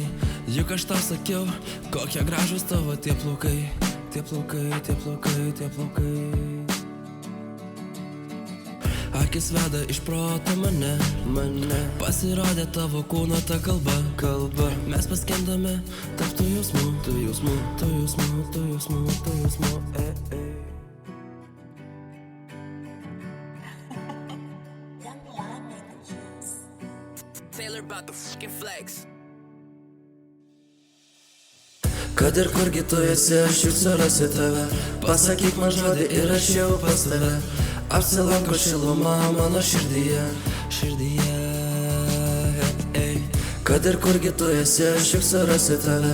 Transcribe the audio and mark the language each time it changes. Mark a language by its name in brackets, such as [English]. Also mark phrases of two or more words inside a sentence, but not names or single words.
[Lithuanian] Juk aš tau sakiau, kokie gražus tavo tie plaukai. Tie plaukai, tie plaukai, tie plaukai. Akis veda iš proto mane. Pasirodė tavo kūno ta kalba. Mes paskendame tarp tų jausmų. [English] Taylor about the fucking flex. [Lithuanian] Kad ir kurgi tu esi, aš juk surasiu tave. Pasakyk man žodį ir aš jau pas tave. Apsilanko šiluma mano širdyje. Širdyje. Kad ir kurgi tu esi, aš juk surasiu tave.